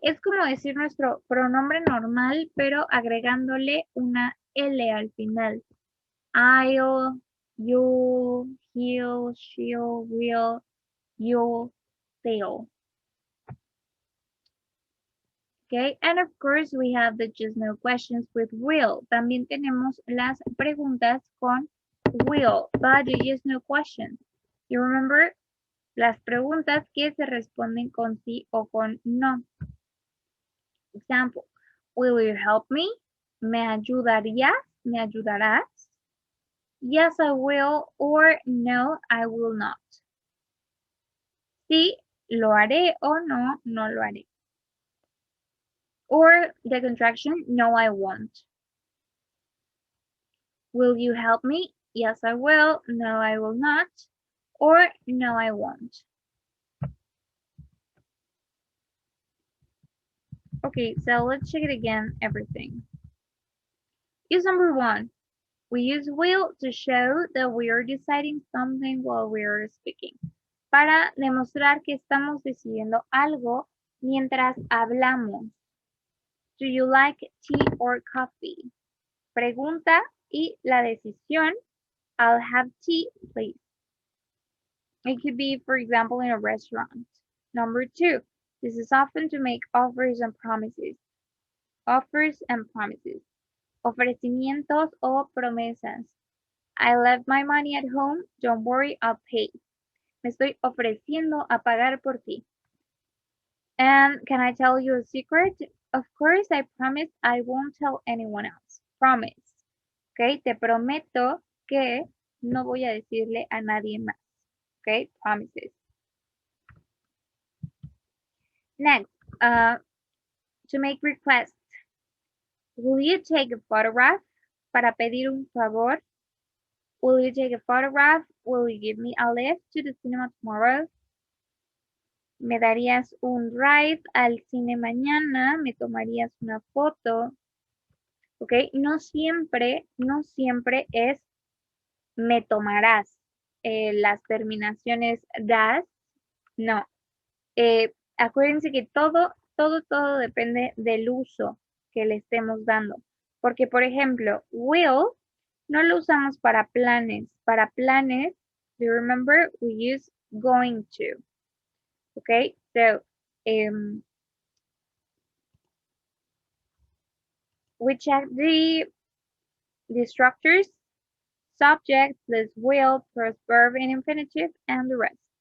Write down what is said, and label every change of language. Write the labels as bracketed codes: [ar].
[es] Es como decir nuestro pronombre normal, pero agregándole una L al final. [en] I'll, you'll, he'll, she'll, will, you'll, they'll. Okay, and of course we have the just no questions with will. [es] También tenemos las preguntas con [en] will, but the just no questions. You remember? [es] Las preguntas que se responden con sí o con no. [en] Example, will you help me? [es] ¿Me ayudarías? ¿Me ayudarás? [en] Yes, I will, or no, I will not. [es] Sí, lo haré, o no, no lo haré. [en] Or the contraction, no, I won't. Will you help me? Yes, I will. No, I will not. Or no, I won't. Okay, so let's check it again, everything. Use number 1. We use will to show that we are deciding something while we are speaking. [es] Para demostrar que estamos decidiendo algo mientras hablamos. [en] Do you like tea or coffee? [es] Pregunta y la decisión. [en] I'll have tea, please. It could be, for example, in a restaurant. Number 2. This is often to make offers and promises. Offers and promises. [es] Ofrecimientos o promesas. [en] I left my money at home. Don't worry, I'll pay. [es] Me estoy ofreciendo a pagar por ti. [en] And can I tell you a secret? Of course, I promise I won't tell anyone else. Promise. [es] Okay, te prometo que no voy a decirle a nadie más. [en] Okay, promises. Next, to make requests. Will you take a photograph? [es] Para pedir un favor. [en] Will you take a photograph? Will you give me a lift to the cinema tomorrow? [es] ¿Me darías un ride al cine mañana? ¿Me tomarías una foto? ¿Ok? No siempre es me tomarás. Las terminaciones das, no. Acuérdense que todo depende del uso que le estemos dando. Porque, por ejemplo, will no lo usamos para planes. Para planes, [en] do you remember? We use going to. Okay, so we check the structures, subject, plus will, plus verb in infinitive, and the rest.